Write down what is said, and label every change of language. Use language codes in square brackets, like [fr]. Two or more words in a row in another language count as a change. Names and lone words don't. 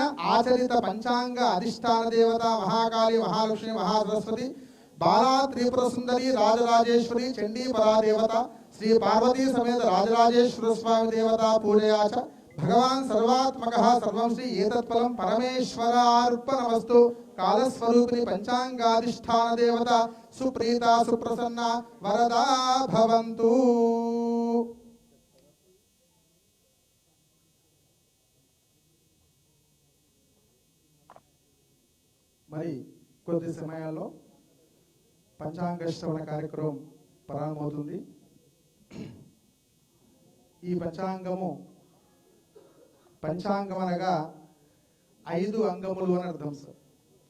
[sa] आचरित पंचांग अधिष्ठान देवता महाकाली महालक्ष्मी महासरस्वती बाला त्रिपुर सुंदरी राजराजेश्वरी चंडी परा देवता श्री पार्वती समेत राजराजेश्वर स्वामी देवता पूजया च भगवान सर्वात्मकः सर्वं श्री एतत्फलं परमेश्वरार्पणमस्तु कालस्वरूपिणी पंचांगाधिष्ठान देवता सुप्रीता सुप्रसन्ना वरदा भवन्तु। [te] మరి కొద్ది సమయాల్లో పంచాంగ శ్రవణ కార్యక్రమం ప్రారంభమవుతుంది. ఈ పంచాంగం అనగా 5 అంగములు అని అర్థం సార్.